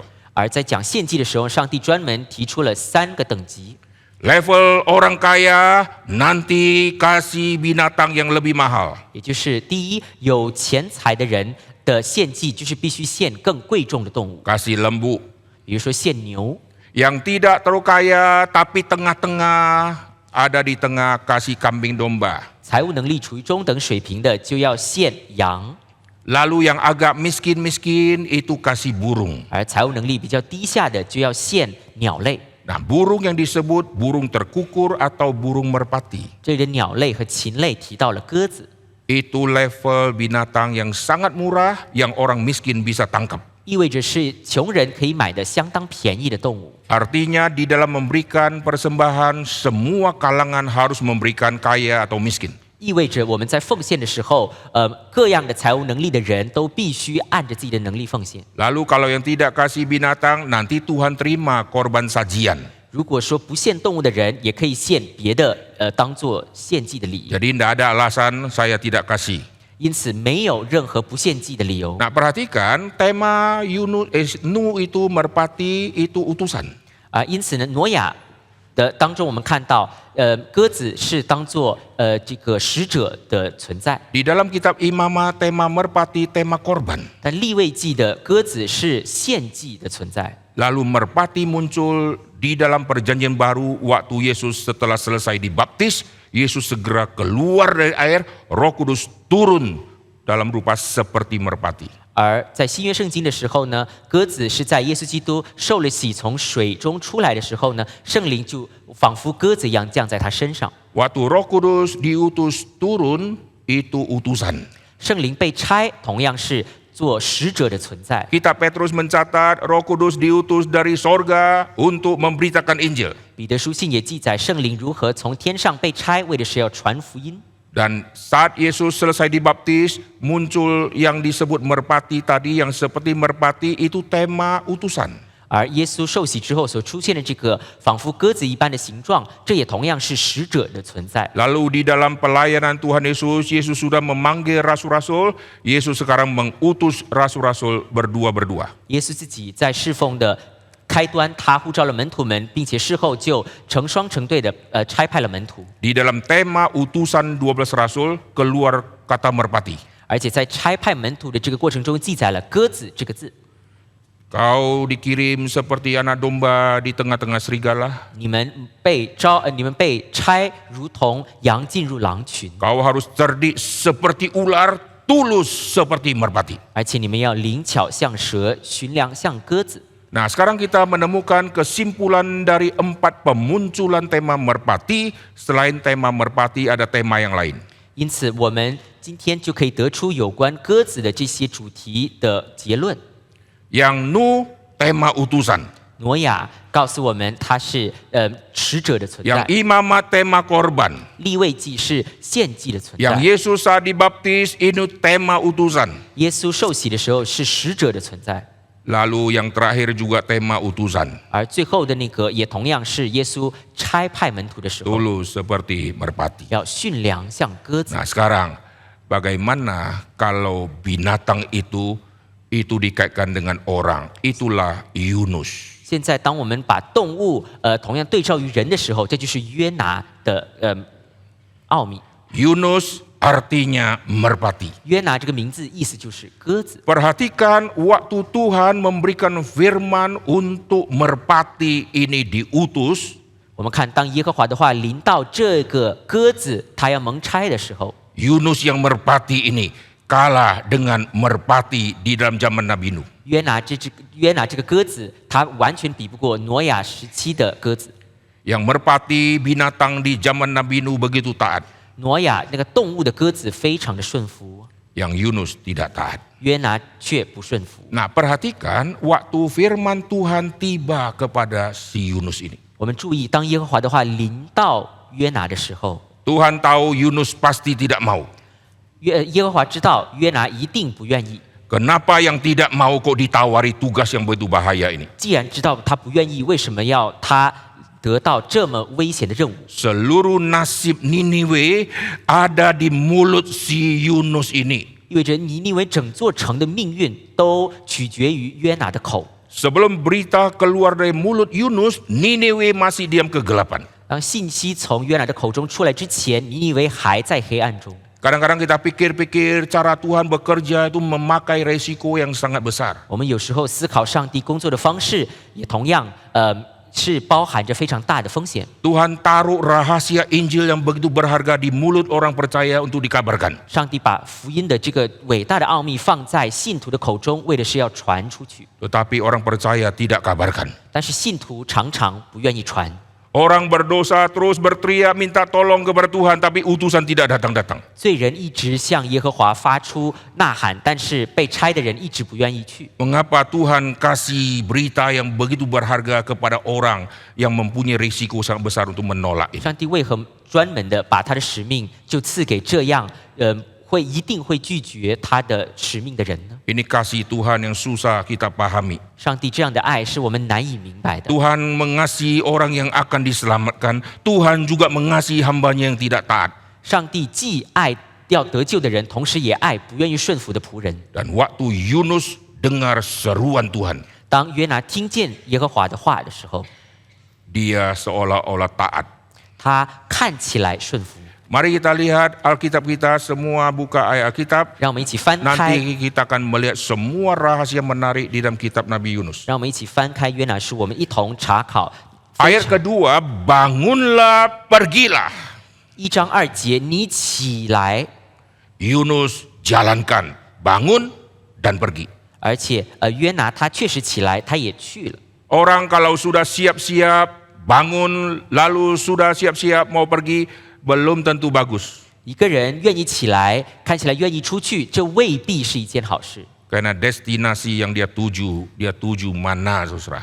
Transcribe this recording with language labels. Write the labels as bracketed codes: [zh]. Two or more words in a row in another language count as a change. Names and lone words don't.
[zh] 而在讲献祭的时候，上帝专门提出了3个等级。 [id] Level orang kaya, nanti kasih binatang yang lebih mahal. [zh] 也就是第一，有钱财的人的献祭就是必须献更贵重的动物， [id] Kasih lembu. [zh] 比如说献牛。 [id] Yang tidak terlalu kaya tapi tengah-tengah, ada di tengah kasih kambing domba. [zh] 财务能力处于中等水平的就要献羊， [id] Lalu yang agak miskin-miskin itu kasih burung. [zh] 而财务能力比较低下的就要献鸟类。 [id] Nah, burung yang disebut burung terkukur atau burung merpati. [zh] 这里的鸟类和禽类提到了鸽子， [id] Itu level binatang yang sangat murah yang orang miskin bisa tangkap. [zh] 意味着是穷人可以买的相当便宜的动物。 [id] Artinya di dalam memberikan persembahan, semua kalangan harus memberikan kaya atau miskin. [zh] 意味着我们在奉献的时候，各样的财务能力的人都必须按着自己的能力奉献。 [id] Lalu kalau yang tidak kasih binatang, nanti Tuhan terima korban sajian. [zh] 如果说不献动物的人，也可以献别的，当做献祭的礼仪。 [id] Jadi tidak ada alasan saya tidak kasih. [zh] 因此，没有任何不献祭的理由。 [id] Nah, perhatikan tema Nuh itu merpati itu utusan. [zh] 因此呢，挪亚的当中，我们看到，鸽子是当做这个使者的存在。 [id] Di dalam kitab Imamat tema merpati tema korban. [zh] 但利未记的鸽子是献祭的存在。 [id] Lalu merpati muncul di dalam perjanjian baru waktu Yesus setelah selesai dibaptis, Yesus segera keluar dari air, Roh Kudus turun dalam rupa seperti merpati. [zh] 而在新约圣经的时候呢，鸽子是在耶稣基督受了洗从水中出来的时候呢，圣灵就仿佛鸽子一样降在他身上。 [id] Waktu Roh Kudus diutus turun, itu utusan. [zh] 圣灵被差，同样是做使者的存在。 [id] Kitab Petrus mencatat Roh Kudus diutus dari sorga untuk memberitakan Injil. [zh] 彼得书信也记载圣灵如何从天上被差，为的是要传福音。 [id] Dan saat Yesus selesai dibaptis, muncul yang disebut merpati tadi, yang seperti merpati itu tema utusan. [zh] 而耶稣受洗之后所出现的这个仿佛鸽子一般的形状，这也同样是使者的存在。 [id] Lalu di dalam pelayanan Tuhan Yesus, Yesus sudah memanggil rasul-rasul, Yesus sekarang mengutus rasul-rasul berdua-berdua. [zh] 耶稣自己在侍奉的开端，他呼召了门徒们，并且事后就成双成对的差派了门徒。 [id] Di dalam tema utusan 12 rasul, keluar kata merpati. [zh] 而且在差派门徒的这个过程中，记载了鸽子这个字。 [id] Kau dikirim seperti anak domba di tengah-tengah serigala. [zh] 你们被差，如同羊进入狼群， [id] Kau harus cerdik seperti ular, tulus seperti merpati. [zh] 而且你们要灵巧像蛇，驯良像鸽子。 [id] Nah, sekarang kita menemukan kesimpulan dari 4 pemunculan tema merpati. Selain tema merpati, ada tema yang lain. [zh] 因此，我们今天就可以得出有关鸽子的这些主题的结论。 [id] Yang Nu, tema utusan. [zh] 挪亚告诉我们，他是使者的存 Yang 在； [id] Imamat, tema korban. [zh] 利未记是献祭的存 Yang 在； [id] Yesus saat dibaptis, ini tema utusan. [zh] 耶稣受洗的时候是使者的存在。 [id] Lalu yang terakhir juga tema utusan. [zh] 而最后的那个也同样是耶稣差派门徒的时候， [id] Tulus seperti merpati. [zh] 要驯良像鸽子。 [id] Nah, sekarang bagaimana kalau binatang itu dikaitkan dengan orang? Itulah Yunus. [zh] 现在，当我们把动物同样对照于人的时候，这就是约拿的奥秘。 [id] Yunus artinya merpati. [zh] 约拿这个名字意思就是鸽子。 [id] Perhatikan waktu Tuhan memberikan firman untuk merpati ini diutus, [zh] 我们看，当耶和华的话临到这个鸽子，他要蒙差的时候， [id] Yunus yang merpati ini kalah dengan merpati di dalam zaman Nabi Nuh. [zh] 约拿这个鸽子，他完全比不过挪亚时期的鸽子。 [id] Yang merpati binatang di zaman Nabi Nuh begitu taat, [zh] 挪亚那个动物的鸽子非常的顺服， [id] yang Yunus tidak taat. [zh] 约拿却不顺服。 [id] Nah, perhatikan waktu firman Tuhan tiba kepada si Yunus ini. [zh] 我们注意，当耶和华的话临到约拿的时候， [id] Tuhan tahu Yunus pasti tidak mau. [zh] 耶和华知道约拿一定不愿意。 [id] Kenapa yang tidak mau kok ditawari tugas yang begitu bahaya ini? [zh] 既然知道他不愿意，为什么要他得到这么危险的任务？ [id] Seluruh nasib Niniwe ada di mulut si Yunus ini. [zh] 意味着尼尼微整座城的命运都取决于约拿的口。 [id] Sebelum berita keluar dari mulut Yunus, Niniwe masih diam kegelapan. [zh] 当信息从约拿的口中出来之前，尼尼微还在黑暗中。 [id] Kadang-kadang kita pikir-pikir cara Tuhan bekerja itu memakai resiko yang sangat besar. [zh] 我们有时候思考上帝工作的方式，也同样是包含着非常大的风险。 [id] Tuhan taruh rahasia Injil yang begitu berharga di mulut orang percaya untuk dikabarkan. [zh] 上帝把福音的这个伟大的奥秘放在信徒的口中，为的是要传出去。 [id] Tetapi orang percaya tidak kabarkan. [zh] 但是信徒常常不愿意传。 [id] Orang berdosa terus berteriak minta tolong kepada Tuhan, tapi utusan tidak datang-datang. [zh] 罪人一直向耶和华发出呐喊，但是被差的人一直不愿意去。 [id] Mengapa Tuhan kasih berita yang begitu berharga kepada orang yang mempunyai risiko sangat besar untuk menolak ini? [zh] 上帝为何专门的把他的使命就赐给这样一定会拒绝他的使命的人呢？ [id] Ini kasih Tuhan yang susah kita pahami. [zh] 上帝这样的爱是我们难以明白的。 [id] Tuhan mengasihi orang yang akan diselamatkan. Tuhan juga mengasihi hambanya yang tidak taat. [zh] 上帝既爱要得救的人，同时也爱不愿意顺服的仆人。 [id] Dan waktu Yunus dengar seruan Tuhan, [zh] 当约拿听见耶和华的话的时候， [id] dia seolah-olah taat. [zh] 他看起来顺服。 [id] Mari kita lihat Alkitab kita, semua buka ayat Alkitab. [zh] 让我们一起翻开， [id] Nanti kita akan melihat semua rahasia menarik di dalam kitab Nabi Yunus. [zh] 让我们一起翻开约拿书，我们一同查考。 [id] Ayat kedua, bangunlah, pergilah. [zh] 1 章2节，你起来， [id] Yunus jalankan, bangun dan pergi. [zh] 而且约拿他确实起来，他也去了。 [id] Orang kalau sudah siap-siap, bangun lalu sudah siap-siap mau pergi, belum tentu bagus. [zh] 一个人愿意起来，看起来愿意出去，这未必是一件好事， [id] Karena destinasi yang dia tuju mana, saudara.